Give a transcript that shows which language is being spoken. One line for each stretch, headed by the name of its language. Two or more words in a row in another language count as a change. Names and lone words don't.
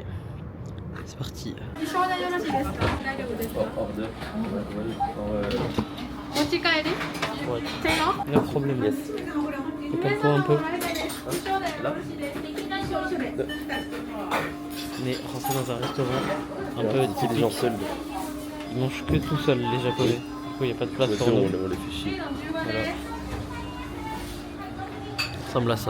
French: C'est parti.
Japanese: 承諾よろしいですか？大丈夫ですか？持ち帰り？
French: Ouais.
Japanese: せーの。
French: No problème. Yes. Calme-toi un peu. Là. On est rentré dans un restaurant un peu C'est des typique. gens seuls. Ils mangent que tout seuls, les japonais. Du coup, il n'y a pas de place pour on nous. les fait chier. Voilà. Ça ressemble à ça.